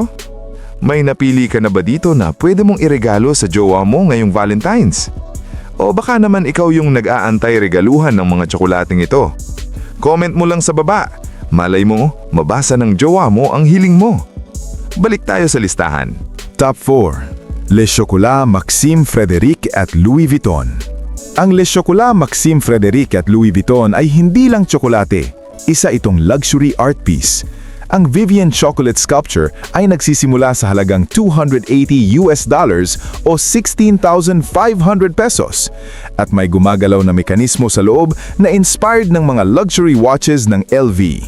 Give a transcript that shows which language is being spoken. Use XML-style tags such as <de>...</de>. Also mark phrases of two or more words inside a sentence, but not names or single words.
<tl>May napili ka na ba dito na pwede mong iregalo sa jowa mo ngayong Valentine's? O baka naman ikaw yung nag-aantay regaluhan ng mga tsokolateng ito? Comment mo lang sa baba. Malay mo, mabasa ng jowa mo ang hiling mo. Balik tayo sa listahan. Top 4. Le Chocolat Maxime Frédéric at Louis Vuitton. Ang Le Chocolat Maxime Frédéric at Louis Vuitton ay hindi lang tsokolate. Isa itong</tl> <en>luxury art piece.</en> <tl>Ang Vivienne Chocolate Sculpture ay nagsisimula sa halagang $280 o 16,500 pesos at may gumagalaw na mekanismo sa loob na inspired ng mga</tl> <en>luxury watches</en> <tl>ng LV.</tl>